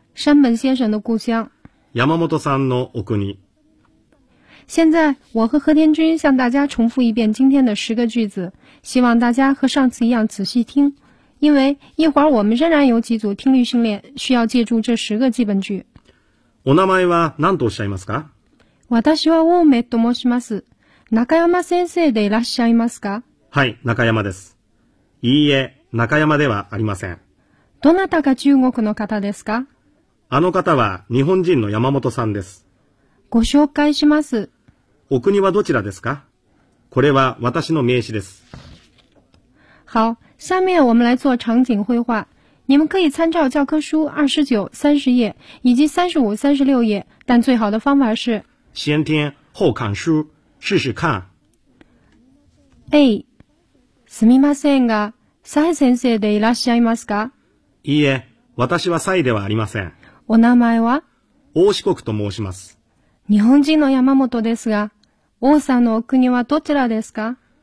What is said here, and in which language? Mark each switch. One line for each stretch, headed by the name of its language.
Chinese: 山本先生的故乡
Japanese: 山本さんのお国
Chinese: 现在我和和田君向大家重复一遍今天的十个句子希望大家和上次一样仔细听因为一会儿我们仍然有几组听力训练需要借助这十个基本句。
Japanese: お名前は何とおっしゃいますか？私は大梅と申します。中山先生でいらっしゃいますか？はい、中山です。いいえ、中山ではありません。どなたが中国の方ですか？あの方は日本人の山本さんです。ご紹介します。お国はどちらですか？これは私の名刺です。
Chinese: 好。下面我们来做场景绘画，你们可以参照教科书29、30页以及35、36页，但最好的方法是先听后看书，试试看。
Japanese: A、すみませんが、サイ先生でいらっしゃいますか？いいえ、私はサイではありません。お名前は？大四国と申します。日本人の山本ですが、王さんのお国はどちらですか？